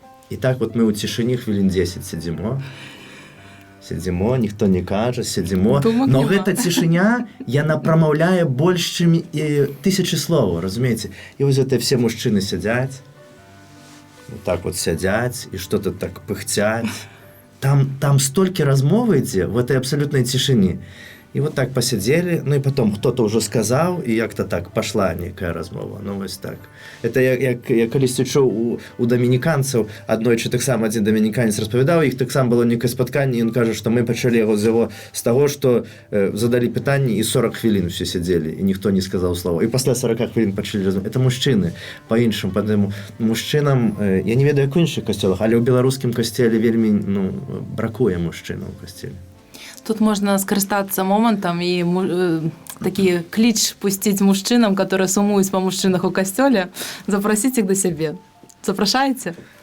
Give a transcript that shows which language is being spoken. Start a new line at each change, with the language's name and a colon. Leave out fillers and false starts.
Belarusian: І так вот мы ў цішыні хвілін 10 сядзімо, ніхто не кажа, сядзімо, но гэта цішыня, яна прамаўляе больш, чым 1000 словаў, разумееце? І вось гэта все мужчыны сядзяць, вот так вот сядзяць, і што-то так пыхцяць. Там столькі размовы ідзе
Russian: в этой абсолютной
Belarusian: цішыні.
Russian: І вот так посидели, ну и потом кто-то уже сказал, и як-то так пошла некая размова.
Belarusian: Ну, вось так. Это я калісьці чуў у дамініканцаў, аднойчы таксама адзін дамініканец распавядаў, іх таксама было некае спатканне, і ён кажа, што мы пачалі яго з таго, што задалі пытанні, і 40 хвілін все сядзелі, і ніхто не сказаў слова. І пасля 40 хвілін пачалі размовляць. Это мужчыны, па-іншым, па-таму мужчынам, я не ведаю, як у іншых касцёлах, але ў беларускім касцеле вельмі, ну, бракуе мужчынаў у касцеле.
Russian: Тут можно скористаться моментом и такие клич пустить мужчинам, которые сумуют по мужчинах у костёле, запросить их до себе. Запрошаете?